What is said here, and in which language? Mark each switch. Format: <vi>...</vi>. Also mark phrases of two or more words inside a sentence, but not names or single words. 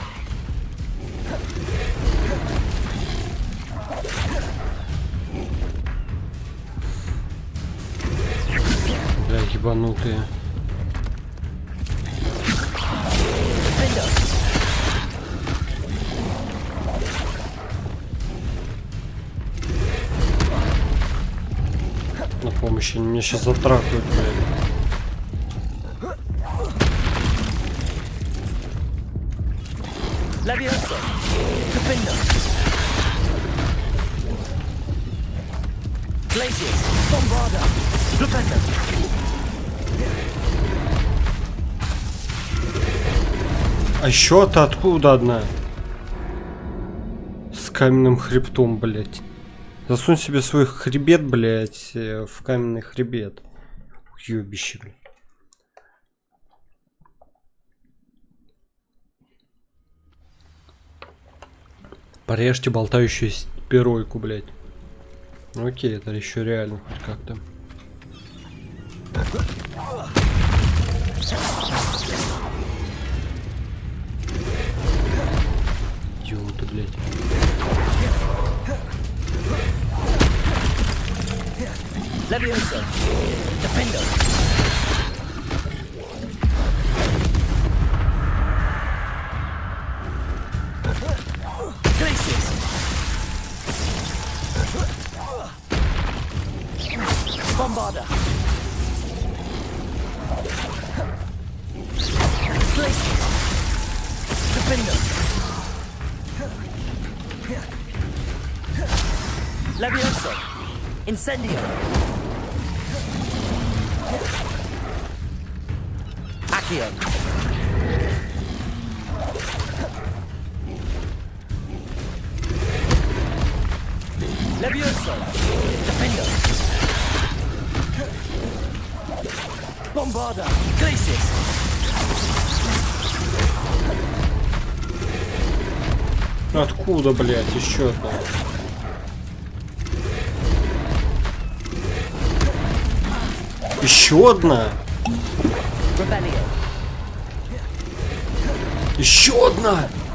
<ru>Бля, ебанутые. Defender. На помощь, они меня сейчас затрахают, блядь. Levioso. Defender. Glaciers. Bombarda. Defender. А еще-то откуда одна? С каменным хребтом, блядь. Засунь себе свой хребет, блядь, в каменный хребет. Ёбище, блядь. Порежьте болтающую пиройку, блядь. Окей, это еще реально хоть как-то. Идиоты, блядь. Levioso. Defender. Glaciers. Bombarda. Glaciers. Defender. Levioso. Incendio. Accio. Levioso. Defender. Bombarda. Glacis. Откуда, блядь, еще одна? Еще одна? Еще одна!</ru>